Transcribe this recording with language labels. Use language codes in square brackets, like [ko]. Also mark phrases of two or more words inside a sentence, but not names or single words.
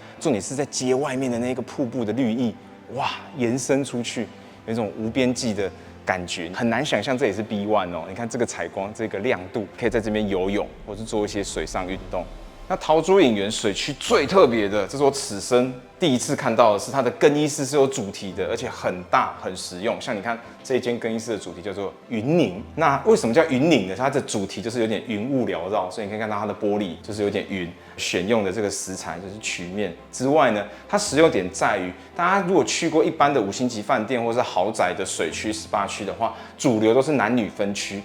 [zh] 重點是在接外面的那個瀑布的綠意，哇，延伸出去，有一種無邊際的感覺，很難想象這也是 B1 哦。你看這個採光，這個亮度，可以在這邊游泳或是做一些水上運動。那陶朱隱園水區最特別的，這是我此生第一次看到的是它的更衣室是有主題的，而且很大很實用。像你看這一間更衣室的主題叫做雲寧，那為什麼叫雲寧呢？它的主題就是有點雲霧繚繞，所以你可以看到它的玻璃就是有點雲。選用的這個石材就是曲面之外呢，它實用點在於，大家如果去過一般的5星級飯店或是豪宅的水區 SPA 區的話，主流都是男女分區。